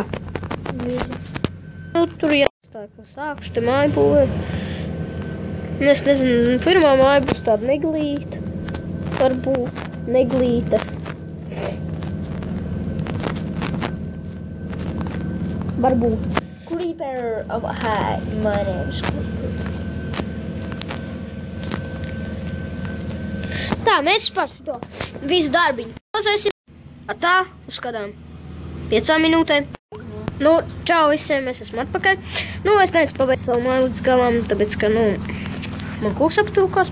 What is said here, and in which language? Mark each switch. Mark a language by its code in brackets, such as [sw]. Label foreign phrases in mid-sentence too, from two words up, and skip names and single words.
[lv] Nu, tur jāstāja, ka sākšu te māju būvēt. Nu, es nezinu, pirmā māja būs tāda neglīta. Varbūt neglīta. Varbūt. [en] Creeper of High. My name is Creeper. [lv] Tā, mēs par šo visu darbiņu pauzēsim. Tā, uz kādām 5 minūtēm. Nu, čau visiem, mēs esam atpakaļ. Nu, es neesmu pabeidzu savu māju līdz galam, tāpēc, ka, man koks aptrūkās.